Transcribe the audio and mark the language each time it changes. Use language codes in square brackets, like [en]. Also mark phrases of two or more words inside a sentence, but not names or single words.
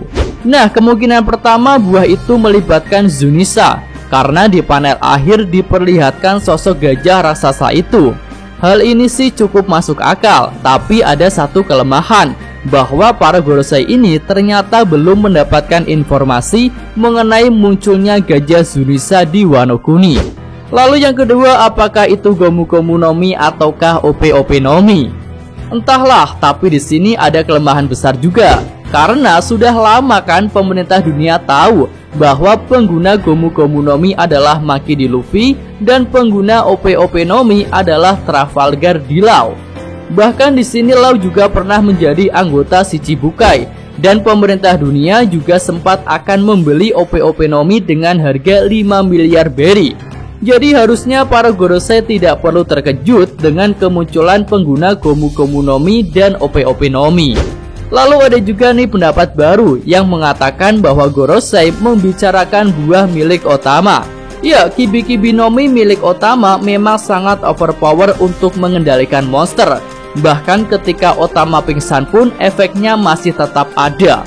[id] Nah, kemungkinan pertama buah itu melibatkan Zunisa, karena di panel akhir diperlihatkan sosok gajah raksasa itu. Hal ini sih cukup masuk akal, tapi ada satu kelemahan, bahwa para Gorosei ini ternyata belum mendapatkan informasi mengenai munculnya gajah Zunisha di Wano Kuni. Lalu yang kedua, apakah itu Gomu Gomu no Mi ataukah OP-OP no Mi? Entahlah, tapi di sini ada kelemahan besar juga. Karena sudah lama kan pemerintah dunia tahu bahwa pengguna Gomu Gomu no Mi adalah Maki di Luffy dan pengguna OP-OP no Mi adalah Trafalgar di Law. Bahkan di sini Law juga pernah menjadi anggota Shichibukai dan pemerintah dunia juga sempat akan membeli OP-OP no Mi dengan harga 5 miliar berry. Jadi harusnya para Gorosei tidak perlu terkejut dengan kemunculan pengguna Gomu Gomu no Mi dan OP-OP no Mi. Lalu ada juga nih pendapat baru yang mengatakan bahwa Gorosei membicarakan buah milik Otama. Ya, Kibi-Kibi no Mi milik Otama memang sangat overpower untuk mengendalikan monster. Bahkan ketika Otama pingsan pun efeknya masih tetap ada.